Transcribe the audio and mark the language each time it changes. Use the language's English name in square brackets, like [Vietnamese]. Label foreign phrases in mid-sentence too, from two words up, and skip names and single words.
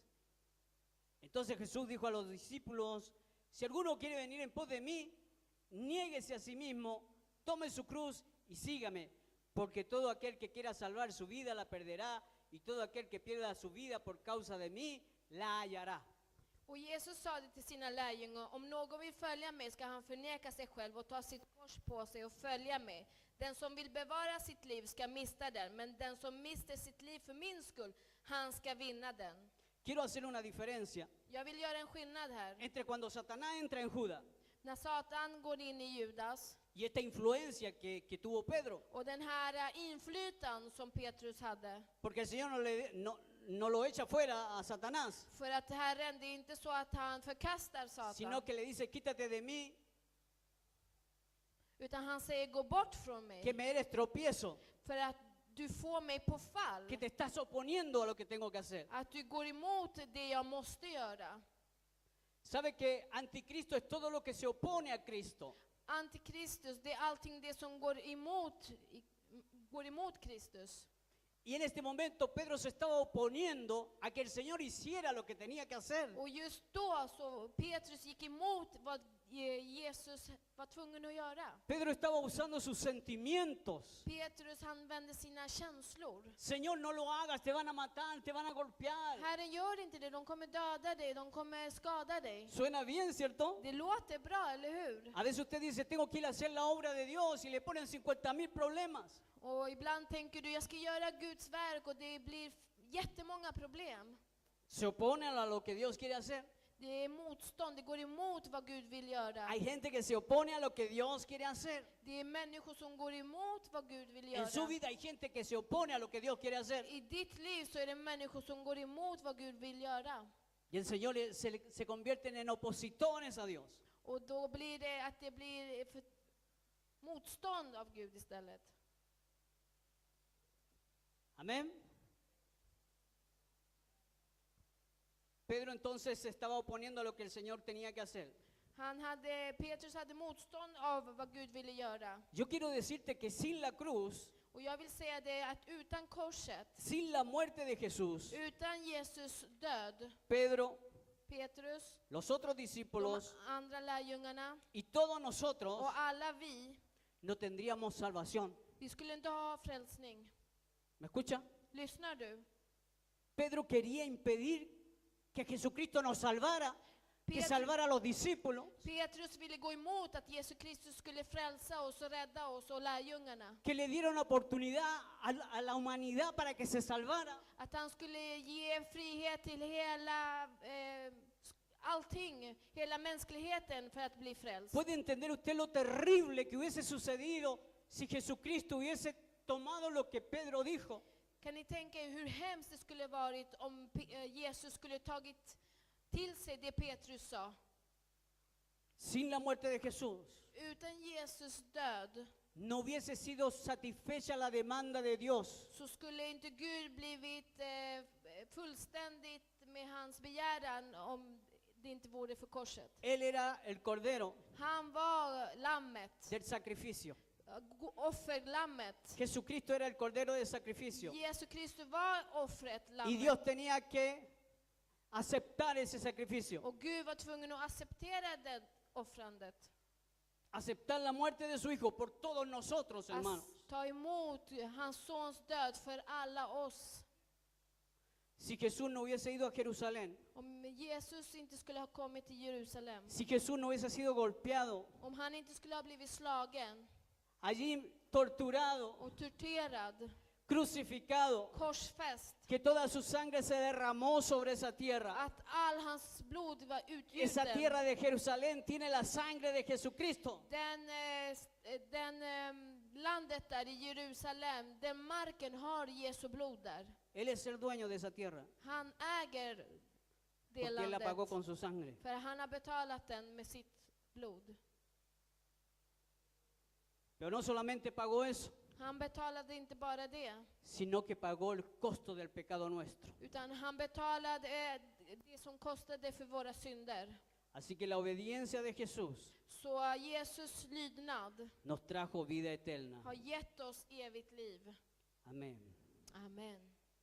[Spanish] Entonces Jesús dijo a los discípulos, si alguno quiere venir en pos de mí, niéguese a sí mismo, tome su cruz y sígame, porque todo aquel que quiera salvar su vida la perderá, y todo aquel que pierda su vida por causa de mí la hallará. [Swedish] Och Jesus sade till sina lärjungar, om någon vill följa mig ska han förneka sig själv och ta sitt kors på sig och följa mig. Den som vill bevara sitt liv ska mista den, men den som mister sitt liv för min skull, han ska vinna den. [Spanish] Quiero hacer una diferencia [Swedish] Jag vill göra en skillnad här. [Spanish] entre cuando Satanás entra en Judas [Swedish] När Satan går in i Judas [Spanish] y esta influencia que tuvo Pedro. [Swedish] och den här inflytan som Petrus hade. [Spanish] Porque el Señor no lo echa fuera a Satanás, [Swedish] För att Herren, det är inte så att han förkastar [Spanish] sino [Swedish] Satan, [Spanish] que le dice, quítate de mí, [Swedish] utan han säger gå bort från [Spanish] que [Swedish] mig. [Spanish] me eres tropiezo, [Swedish] För att du får mig på fall. [Spanish] que te estás oponiendo a lo que tengo que hacer. [Swedish] Att du går emot det jag måste göra. [Spanish] ¿Sabe que anticristo es todo lo que se opone a Cristo? [Swedish] Antikristus, det är allting det som går emot går emot Kristus. [Spanish] Y en este momento Pedro se estaba oponiendo a que el Señor hiciera lo que tenía que hacer. [Swedish] Och just då så Petrus gick emot vad Jesus var tvungen att göra. [Spanish] Pedro estaba usando sus sentimientos. [Swedish] Petrus han vände sina känslor. [Spanish] Señor, no lo hagas, te van a matar, te van a golpear. [Swedish] Herren, gör inte det, de kommer döda dig, de kommer skada dig. [Spanish] Suena bien, ¿cierto? [Swedish] Det låter bra, eller hur? [Spanish] A veces usted dice, tengo que ir a hacer la obra de Dios y le ponen 50,000 problemas. [Swedish] Och ibland tänker du, jag ska göra Guds verk och det blir jättemånga problem. [Spanish] Se oponen a lo que Dios quiere hacer. [Swedish] Det är motstånd, det går emot vad Gud vill göra. [Spanish] Hay gente que se opone a lo que Dios quiere hacer. [Swedish] Det är människor som går emot vad Gud vill [Spanish] En su [Swedish] göra. [Spanish] vida hay gente que se opone a lo que Dios quiere hacer. [Swedish] I ditt liv så är det människor som går emot vad Gud vill göra. [Spanish] Y el Señor se convierten en opositores a Dios. [Swedish] Och då blir det att det blir motstånd av Gud istället. [Spanish] Amén. Pedro entonces se estaba oponiendo a lo que el Señor tenía que hacer. [Swedish] Petrus hade motstånd av vad Gud ville göra. [Spanish] Yo quiero decirte que sin la cruz, [Swedish] Och jag vill säga det att utan korset, [Spanish] sin la muerte de Jesús, [Swedish] utan Jesus död, [Spanish] Pedro, [Swedish] Petrus, [Spanish] los otros [Swedish] de [Spanish] discípulos [Swedish] andra lärjungarna [Spanish] y todos nosotros [Swedish] och alla vi, [Spanish] no tendríamos salvación. [Swedish] vi skulle inte ha frälsning. [Spanish] ¿Me escucha? [Swedish] Lyssnar du? [Spanish] Pedro quería impedir que Jesucristo nos salvara, que [Swedish] Pedro- [Spanish] salvara a los discípulos, [Swedish] Petrus ville gå emot att Jesus Kristus skulle frälsa oss och rädda oss och lärjungarna. [Spanish] que le diera una oportunidad a la humanidad para que se salvara. [Swedish] Att han skulle ge frihet till hela allting, hela mänskligheten för att bli frälst. [Spanish] ¿Puede entender usted lo terrible que hubiese sucedido si Jesucristo hubiese tomado lo que Pedro dijo? [Swedish] Kan ni tänka er hur hemskt det skulle varit om Jesus skulle tagit till sig det Petrus sa? [Spanish] Sin la muerte de Jesús, [Swedish] Utan Jesus död [Spanish] no hubiese sido satisfecha la demanda de Dios. [Swedish] så skulle inte Gud blivit fullständigt med hans begäran om det inte vore för korset. [Spanish] Él era el cordero [Swedish] Han var lammet, [Spanish] del sacrificio. [Swedish] offerlammet. [Spanish] Jesucristo era el cordero del sacrificio. [Swedish] Jesus Kristus var offret, [Spanish] Y [Swedish] lammet. [Spanish] Dios tenía que aceptar ese sacrificio. [Swedish] Och Gud var tvungen att acceptera det offrandet. [Spanish] Aceptar la muerte de su hijo por todos nosotros, hermanos. [Swedish] Ta emot hans sons död för alla oss. [Spanish] Si Jesús no hubiese ido a Jerusalén, [Swedish] Om Jesus inte skulle ha kommit till Jerusalem, [Spanish] si Jesús no hubiese sido golpeado, [Swedish] om han inte skulle ha blivit slagen [Spanish] allí torturado, [Swedish] och torterad, [Spanish] crucificado, [Swedish] korsfäst, [Spanish] que toda su sangre se derramó sobre esa tierra. [Swedish] att all hans blod var [Spanish] Esa [Swedish] utgjuten. [Spanish] tierra de Jerusalén tiene la sangre de Jesucristo. [Swedish] Landet där i Jerusalem, den marken har Jesu blod där. [Spanish] Él es el dueño de esa tierra, [Swedish] Han äger det [Spanish] porque Él la pagó [Swedish] landet, [Spanish] con su sangre. [Swedish] för han har betalat den med sitt blod. [Spanish] Pero no solamente pagó eso, [Swedish] Han betalade inte bara det, [Spanish] sino que pagó el costo del pecado nuestro. [Swedish] utan han betalade det som kostade för våra synder. [Spanish] Así que la obediencia de Jesús [Swedish] Så Jesus lydnad [Spanish] nos trajo vida eterna. [Swedish] har gett oss evigt liv. [Spanish] Amén. [Swedish] Amen.